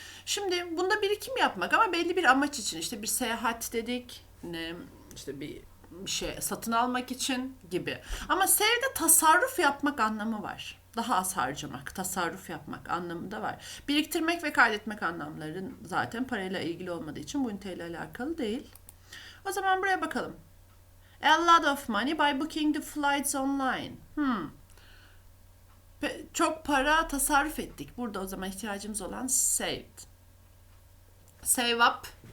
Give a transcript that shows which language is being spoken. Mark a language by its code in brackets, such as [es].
[tr] Şimdi bunda birikim yapmak ama belli bir amaç için, işte bir seyahat dedik, işte bir şey satın almak için gibi. Ama save'de tasarruf yapmak anlamı var. Daha az harcamak, tasarruf yapmak anlamında var. Biriktirmek ve kaydetmek anlamları zaten parayla ilgili olmadığı için bu üniteyle alakalı değil. O zaman buraya bakalım. [en] A lot of money by booking the flights online. [tr] Çok para tasarruf ettik. Burada o zaman ihtiyacımız olan saved. Save up.